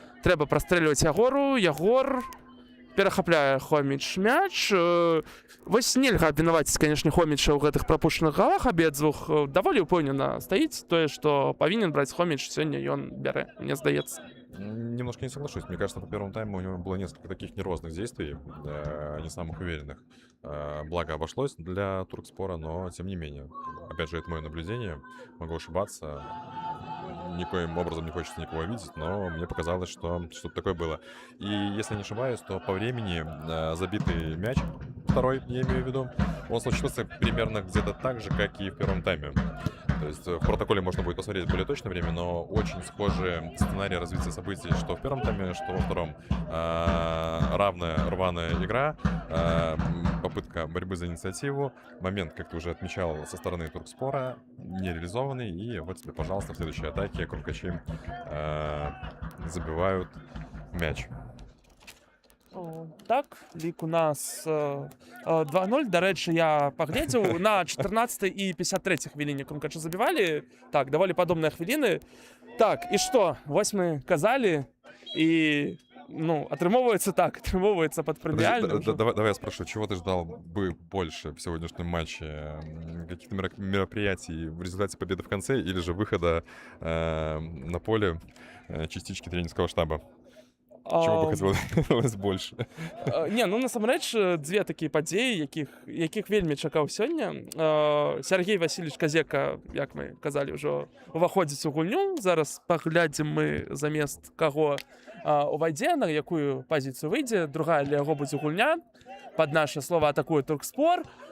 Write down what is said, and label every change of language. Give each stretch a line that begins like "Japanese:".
Belarusian: Трэба прастрэльваць Ягору. Ягор перахапляе Хоміч мяч. Вось нельга абвінаваціць, канешне, Хоміча ў гэтых прапушчаных галах абедзвюх. Даволі ўпэўнена стаіць тое, што павінен браць Хоміч, сёння ён бярэ, мне здаецца.
Russian: Немножко не соглашусь. Мне кажется, по первому тайму у него было несколько таких нервозных действий, не самых уверенных. Благо обошлось для Туркспора, но тем не менее. Опять же, это мое наблюдение. Могу ошибаться. Никоим образом не хочется никого видеть, но мне показалось, что что-то такое было. И если не ошибаюсь, то по времени забитый мяч, второй, я имею в виду, он случился примерно где-то так же, как и в первом тайме. То есть в протоколе можно будет посмотреть более точное время, но очень схожий сценарий развития событий, что в первом тайме, что во втором. Равная, рваная игра, попытка борьбы за инициативу, момент, как ты уже отмечал, со стороны Туркспора, не реализованный, и вот тебе, пожалуйста, в следующей атаке крумкачи забивают мяч.
Belarusian: Так, лік у нас 2-0. Дарэчы, я паглядзеў, на 14 і 53 хвіліне крумкачы забівалі. Так, даволі падобныя хвіліны. Так, і што? Вось мы казалі, і ну, атрымоўваецца так, атрымоўваецца пад прэміальным.
Russian: Давай я спрошу, чего ты ждал бы больше в сегодняшнем матче? Каких-то мероприятий в результате победы в конце или же выхода на поле частички тренерского штаба? Чего бы хотелось больше?
Belarusian: Не, ну насамрэч дзве такія падзеі, якіх вельмі чакаў сёння. Сергей Васильевич Казека, як мы казалі, ўжо уваходзіць у гульню. Зараз паглядзім мы замест каго увайдзе, на якую пазіцыю выйдзе. Другая для яго будзе гульня. Пад наша слова атакуе Туркспор.